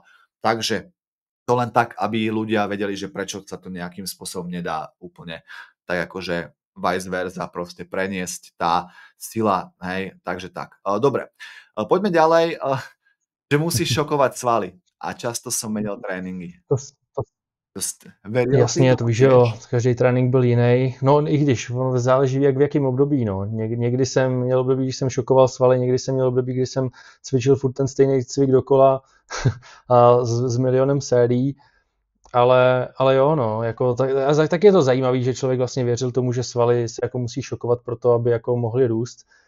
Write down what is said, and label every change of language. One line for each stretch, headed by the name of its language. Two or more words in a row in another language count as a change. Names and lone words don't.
Slovak: Takže to len tak, aby ľudia vedeli, že prečo sa to nejakým spôsobom nedá úplne tak akože
Latin: vice versa,
Slovak: proste preniesť tá sila, hej, takže tak. Dobre, poďme ďalej. Že musíš šokovať svaly. A často som menil tréninky.
Czech: To
Slovak: Veril si
Czech: jasně, to
Slovak: tomu
Czech: víš, že jo,
Slovak: tiež?
Czech: každý trénink byl jiný. No i když, záleží jak v jakém období, no. Někdy jsem měl období, když jsem šokoval svaly, někdy jsem měl období, kdy jsem cvičil furt ten stejný cvik dokola a s milionem sérií. Ale jo, no, jako, tak je to zajímavý, že člověk vlastně věřil tomu, že svaly se jako musí šokovat pro to, aby jako mohly růst.